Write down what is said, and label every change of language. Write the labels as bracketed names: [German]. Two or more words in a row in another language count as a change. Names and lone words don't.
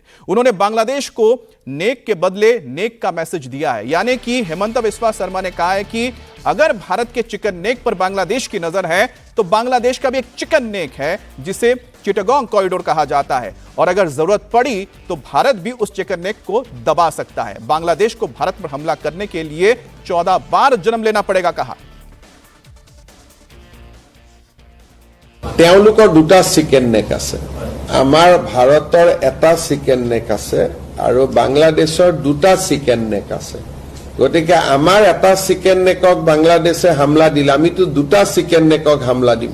[Hindi] उन्होंने बांग्लादेश को नेक के बदले नेक का मैसेज दिया है, यानी कि हेमंत बिस्वा शर्मा ने कहा है कि अगर भारत के [English] chicken neck [Hindi] पर बांग्लादेश की नजर है तो बांग्लादेश का भी एक [English] chicken neck [Hindi] है जिसे चिटागोंग कॉरिडोर कहा जाता है, और अगर जरूरत पड़ी तो भारत भी उस [English] chicken neck [Hindi] को दबा सकता है। बांग्लादेश को भारत पर हमला करने के लिए 14 बार जन्म लेना पड़ेगा, कहा। [Assamese] তেওঁলোকৰ দুটা [English] chicken neck [Assamese] আছে, আমাৰ ভাৰতৰ এটা [English] chicken neck [Assamese] আছে আৰু বাংলাদেশৰ দুটা [English] chicken neck [Assamese] আছে। গতিকে আমাৰ এটা [English] chicken neckক [Assamese] বাংলাদেশে হামলা দিলে আমিতো দুটা [English] chicken neckক [Assamese] হামলা দিম।